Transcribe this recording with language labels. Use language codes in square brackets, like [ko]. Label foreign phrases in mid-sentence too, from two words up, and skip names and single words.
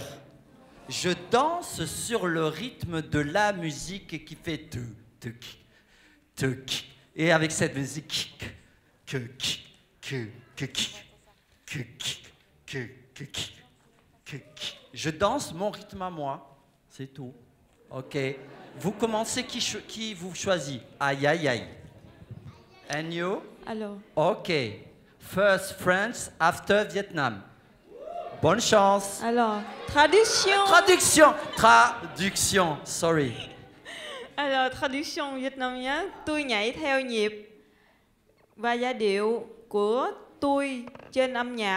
[fr] Je danse sur le rythme de la musique qui fait tuc, tuc. Et avec cette musique, je danse mon rythme à moi. C'est tout. Ok. Vous commencez, qui vous choisit? Aïe, aïe, aïe. [en] And you? [fr] Alors. Ok. [en] First France, after Vietnam. [fr] Bonne chance. Alors, traduction. Traduction, sorry. Alors, traduction vietnamien, [vi] tôi nhảy theo nhịp và giai điệu của tôi trên âm nhạc.